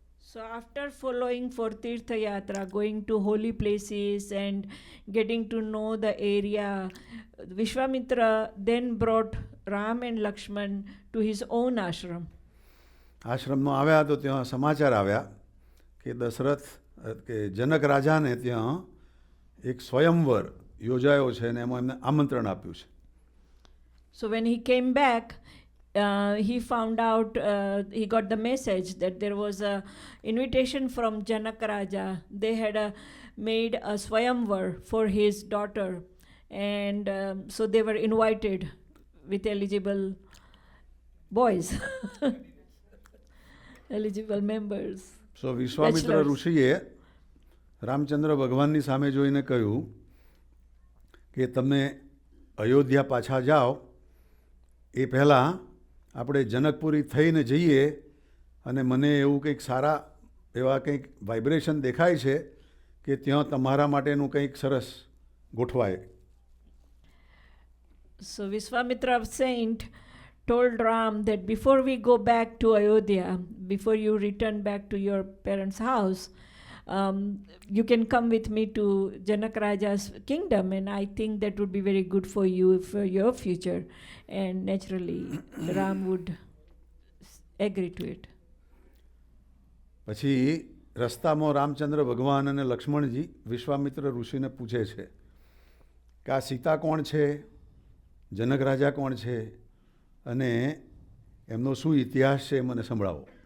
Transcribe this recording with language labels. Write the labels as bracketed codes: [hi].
[en] So after following for Tirtha Yatra, going to holy places and getting to know the area, Vishwamitra then brought Ram and Lakshman to his own ashram. [gu] આશ્રમમાં આવ્યા તો ત્યાં સમાચાર આવ્યા કે દશરથ કે જનક રાજાને ત્યાં એક સ્વયંવર યોજાયો છે અને એમાં એમને આમંત્રણ આપ્યું છે. [en] So when he came back, he found out, he got the message that there was a invitation from Janak Raja. They had made a swayamvar for his daughter, and so they were invited with eligible boys, eligible members. [gu] So Vishwamitra ઋષિએ રામચંદ્ર ભગવાનની સામે જોઈને કહ્યું કે તમે અયોધ્યા પાછા જાઓ એ પહેલાં આપણે જનકપુરી થઈને જઈએ અને મને એવું કંઈક સારા એવા કંઈક વાઇબ્રેશન દેખાય છે કે ત્યાં તમારા માટેનું કંઈક સરસ ગોઠવાય. [en] So Vishwamitra saint told Ram that before we go back to Ayodhya, before you return back to your parents' house, you can come with me to Janak Raja's kingdom, and I think that would be very good for you, for your future. And naturally, Ram would agree to it. [gu] પછી રસ્તામાં રામચંદ્ર ભગવાન અને લક્ષ્મણજી વિશ્વામિત્ર ઋષિને પૂછે છે કે આ સીતા કોણ છે, જનક રાજા કોણ છે અને એમનો શું ઇતિહાસ છે મને સંભળાવો.